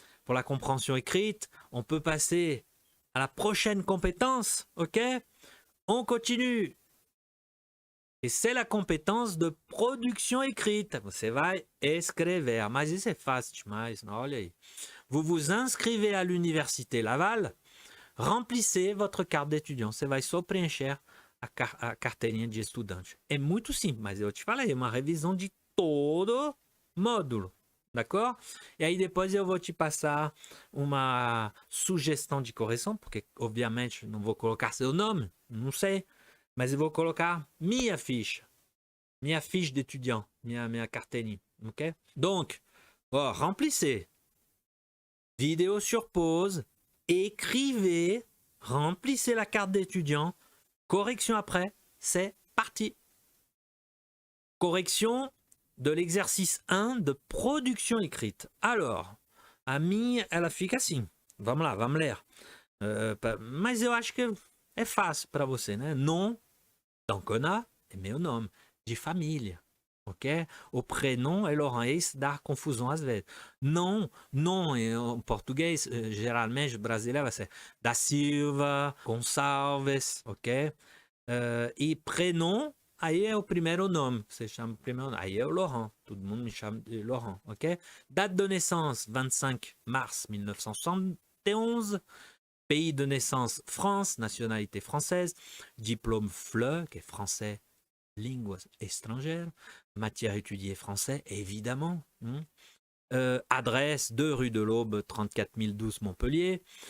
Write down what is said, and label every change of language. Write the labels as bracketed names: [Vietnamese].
[French] Pour la compréhension écrite, on peut passer à la prochaine compétence. Ok? On continue. Et c'est la compétence de production écrite. [Portuguese] Você vai escrever. Mas isso é fácil demais. Olha aí. [French] Vous vous inscrivez à l'université Laval. Remplissez votre carte d'étudiant. [Portuguese] Você vai só preencher a carteirinha de estudante. É muito simples, mas eu te falei, é uma revisão de todo módulo. D'accord? E aí depois eu vou te passar uma sugestão de correção, porque obviamente não vou colocar seu nome, não sei. Mas eu vou colocar minha [French] fiche d'étudiant, [Portuguese] minha carteirinha, ok? [French] Donc, remplissez. Vidéo sur pause, écrivez, remplissez la carte d'étudiant, correction après, c'est parti. Correction de l'exercice 1 de production écrite. [Portuguese] Alors, a minha, ela fica assim. Vamos lá, vamos ler. Mas eu acho que é fácil para você, né? Nom, d'Ancona, é meu nome, de família, ok? O prénom é Laurent, isso dá confusão às vezes. Não, em português, geralmente brasileiro vai ser da Silva, Gonçalves, ok? E prénom, aí é o primeiro nome, você chama o primeiro nome, aí é o Laurent, todo mundo me chama de Laurent, ok? [French] Date de naissance, 25 mars 1971. Pays de naissance, France, nationalité française. Diplôme FLE, qui est français, langue étrangère. Matière étudiée français, évidemment. Adresse 2 rue de l'Aube, 34 012 Montpellier.